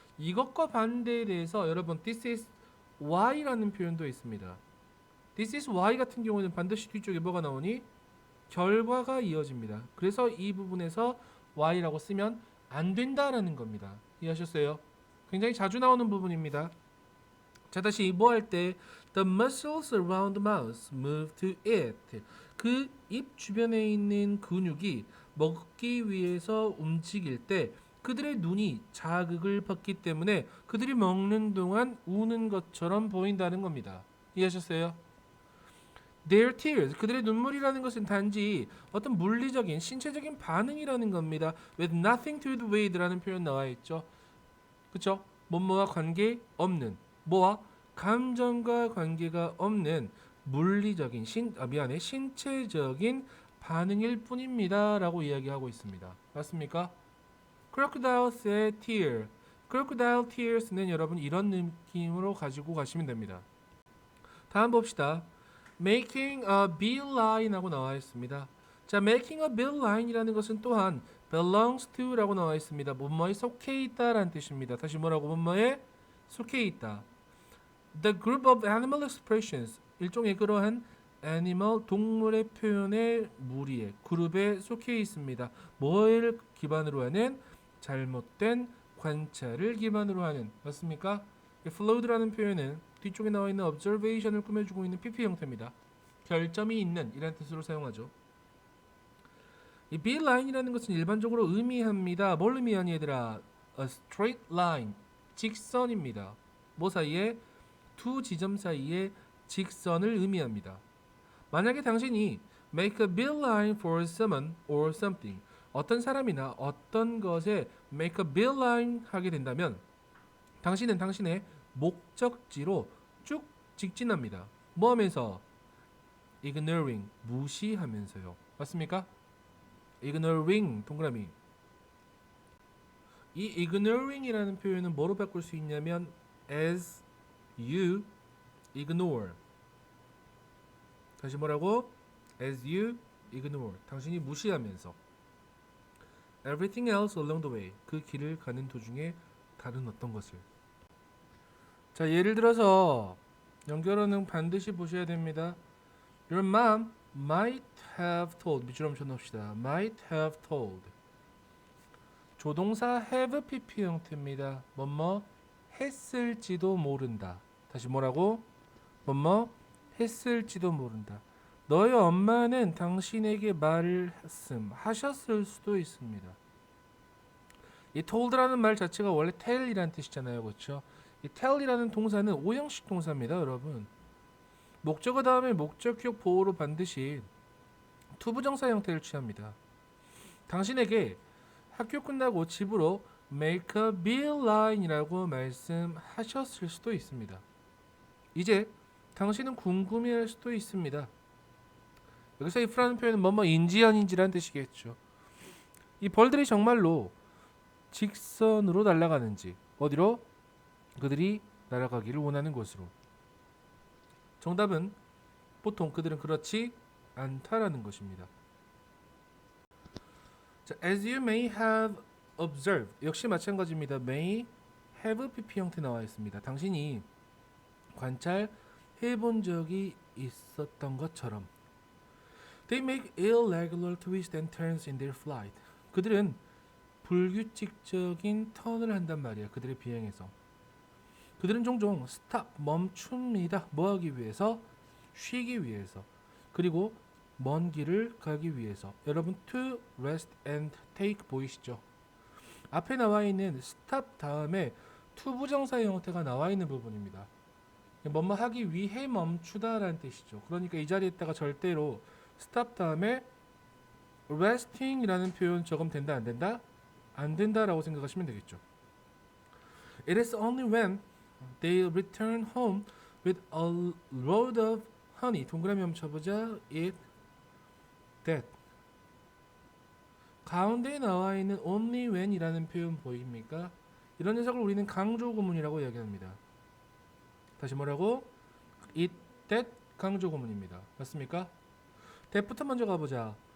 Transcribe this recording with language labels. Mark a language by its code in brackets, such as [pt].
[ko] 이것과 반대에 대해서 여러분 [en] this is why [ko] 라는 표현도 있습니다. [en] This is why [ko] 같은 경우는 반드시 뒤쪽에 뭐가 나오니? 결과가 이어집니다. 그래서 이 부분에서 why라고 쓰면 안 된다라는 겁니다. 이해하셨어요? 굉장히 자주 나오는 부분입니다. 자, 다시 뭐 할 때 [en] the muscles around the mouth move to eat. [ko] 그 입 주변에 있는 근육이 먹기 위해서 움직일 때 그들의 눈이 자극을 받기 때문에 그들이 먹는 동안 우는 것처럼 보인다는 겁니다. 이해하셨어요? [en] Their tears, [ko] 그들의 눈물이라는 것은 단지 어떤 물리적인 신체적인 반응이라는 겁니다. [en] With nothing to do with라는 [ko] 표현 나와 있죠. 그렇죠? 뭐뭐와 관계 없는, 뭐와 감정과 관계가 없는 물리적인 신체적인 반응일 뿐입니다라고 이야기하고 있습니다. 맞습니까? [en] Crocodile's tear. [ko] Crocodile tears는 여러분 이런 느낌으로 가지고 가시면 됩니다. 다음 봅시다. [en] Making a beeline [ko] 하고 나와 있습니다. 자, [en] making a beeline [ko] 이라는 것은 또한 belongs to라고 나와 있습니다. 뭐뭐에 속해 있다라는 뜻입니다. 다시 뭐라고? 뭐뭐에 속해 있다. [en] The group of animal expressions, [ko] 일종의 그러한 애니멀 동물의 표현의 무리에 그룹에 속해 있습니다. 뭐를 기반으로 하는? 잘못된 관찰을 기반으로 하는. 맞습니까? flawed라는 표현은 뒤쪽에 나와 있는 observation을 꾸며주고 있는 PP 형태입니다. 결점이 있는 이라는 뜻으로 사용하죠. 이 beeline이라는 것은 일반적으로 의미합니다. 뭘 의미하니 얘들아? [en] A straight line, [ko] 직선입니다. 뭐 사이에? 두 지점 사이에 직선을 의미합니다. 만약에 당신이 [en] make a beeline for someone or something, [ko] 어떤 사람이나 어떤 것에 make a beeline 하게 된다면 당신은 당신의 목적지로 쭉 직진합니다. 뭐 하면서? ignoring, 무시하면서요. 맞습니까? ignoring, 동그라미. 이 ignoring이라는 표현은 뭐로 바꿀 수 있냐면 [en] as you ignore. [ko] 다시 뭐라고? [en] as you ignore. [ko] 당신이 무시하면서 [en] everything else along the way. [ko] 그 길을 가는 도중에 다른 어떤 것을. 자, 예를 들어서 연결어는 반드시 보셔야 됩니다. [en] Your mom might have told. [ko] 밑줄음 쳐놓읍시다. might have told. 조동사 have pp 형태입니다. 뭐뭐 했을지도 모른다. 다시 뭐라고? 뭐뭐 했을지도 모른다. 너의 엄마는 당신에게 말을 하셨을 수도 있습니다. 이 told라는 말 자체가 원래 tell이라는 뜻이잖아요. 그렇죠? 이 tell이라는 동사는 오형식 동사입니다. 여러분. 목적어 다음에 목적격 보호로 반드시 투부정사 형태를 취합니다. 당신에게 학교 끝나고 집으로 make a beeline이라고 말씀하셨을 수도 있습니다. 이제 당신은 궁금해할 수도 있습니다. 여기서 if라는 표현은 뭐뭐인지 아닌지라는 뜻이겠죠. 이 벌들이 정말로 직선으로 날아가는지, 어디로? 그들이 날아가기를 원하는 곳으로. 정답은 보통 그들은 그렇지 않다라는 것입니다. 자, [en] as you may have observed, [ko] 역시 마찬가지입니다. may have pp 형태 나와 있습니다. 당신이 관찰해 본 적이 있었던 것처럼. [en] They make irregular twists and turns in their flight. [ko] 그들은 불규칙적인 턴을 한단 말이야. 그들의 비행에서. 그들은 종종 stop, 멈춥니다. 뭐 하기 위해서? 쉬기 위해서. 그리고 먼 길을 가기 위해서. 여러분 [en] to rest and take [ko] 보이시죠? 앞에 나와 있는 stop 다음에 투부정사의 형태가 나와 있는 부분입니다. 뭐뭐 하기 위해 멈추다라는 뜻이죠. 그러니까 이 자리에 있다가 절대로 stop 다음에 resting이라는 표현 적으면 된다 안 된다? 안 된다라고 생각하시면 되겠죠. [en] It is only when they return home with a load of honey. [ko] 동그라미 한번 쳐보자. It that 가운데에 나와 있는 only when이라는 표현 보입니까? 이런 녀석을 우리는 강조 구문이라고 이야기합니다. 다시 뭐라고? It that 강조 구문입니다. 맞습니까? that부터 먼저 가보자.